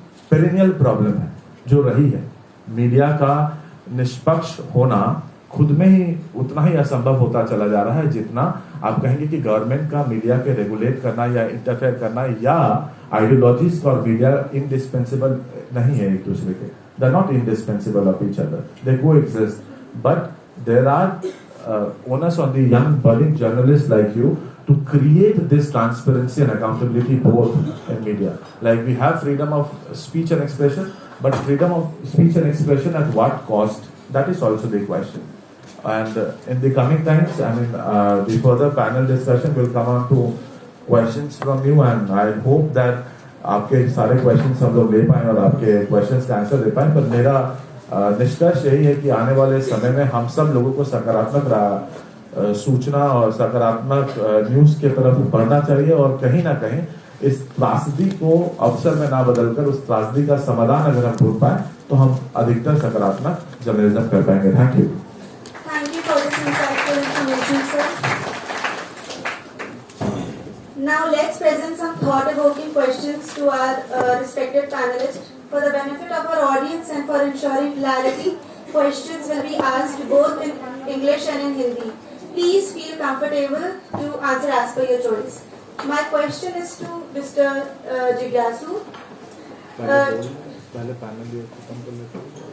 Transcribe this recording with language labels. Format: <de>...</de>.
<hi>Perennial problem है जो रही है। मीडिया का निष्पक्ष होना खुद में ही उतना ही असंभव होता चला जा रहा है जितना आप कहेंगे कि गवर्नमेंट का मीडिया के रेगुलेट करना या इंटरफेयर करना या आइडियोलॉजीज फॉर मीडिया इंडिस्पेंसिबल नहीं है एक दूसरे के।</hi> <en>They are not indispensable of each other, they coexist, but there are onus on the young budding journalists like you to create this transparency and accountability both in media. Like we have freedom of speech and expression, but freedom of speech and expression at what cost? That is also the question. And in the coming times, I mean, the further panel discussion will come on to questions from you, and I hope that</en> <hi>आपके सारे questions हम लोग ले पाएं और आपके questions का answer दे पाएं। पर मेरा निष्कर्ष यही है कि आने वाले समय में हम सब लोगों को सकारात्मक सूचना और सकारात्मक न्यूज की तरफ बढ़ना चाहिए और कहीं ना कहीं इस त्रासदी को अवसर में ना बदलकर उस त्रासदी का समाधान अगर हम ढूंढ पाए तो हम अधिकतर सकारात्मक जर्नलिज्म कर पाएंगे।</hi> <en>Thank you. Thank you for this insightful information, sir. Now let's present some thought-evoking questions to our respected panelists. For the benefit of our audience and for ensuring clarity, questions will be asked both in English and in Hindi. Please feel comfortable to answer as per your choice. My question is to Mr. Jigyasu.</en> <hi>पहले panel ये खत्म कर लेते हैं।</hi>